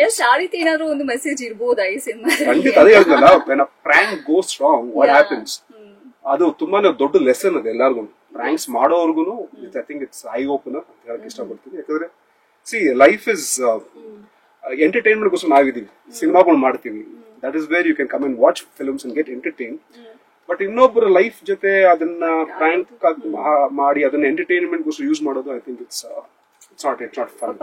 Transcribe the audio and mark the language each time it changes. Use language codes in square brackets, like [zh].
[kn] Yes, ಆ ರೀತಿ ಏನಾದ್ರು ಒಂದು ಮೆಸೇಜ್ ಇರಬಹುದಾ ಈ ಸಿನಿಮಾದಲ್ಲಿ? ಖಂಡಿತ ಅದೇ ಹೇಳ್ತಲ್ಲ, [en] when a prank goes wrong, what happens? [kn] ಅದು ತುಂಬಾನೇ ದೊಡ್ಡ ಲೆಸನ್ ಅದು ಎಲ್ಲಾರ್ಗು. Pranks ಮಾಡೋರ್ಗುನು [en] I think it's eye opener [kn] ಅಂತ ಹೇಳಕ್ ಇಷ್ಟಪಡ್ತೀನಿ. ಯಾಕಂದ್ರೆ ಲೈಫ್ ಇಸ್ ಎಂಟರ್ಟೈನ್ಮೆಂಟ್ ಗೋಸ್ಕರ ನಾವಿದೀವಿ, ಸಿನಿಮಾಗಳು ಮಾಡ್ತೀವಿ. [en] That is where you can come and watch films and get entertain. But [kn] ಇನ್ನೊಬ್ಬರ ಲೈಫ್ ಜೊತೆ ಅದನ್ನ ಪ್ರ್ಯಾಂಕ್ ಮಾಡಿ ಅದನ್ನ ಎಂಟರ್ಟೈನ್ಮೆಂಟ್ ಗೋಸ್ಕರ ಯೂಸ್ ಮಾಡೋದು [en] I think it's not fun.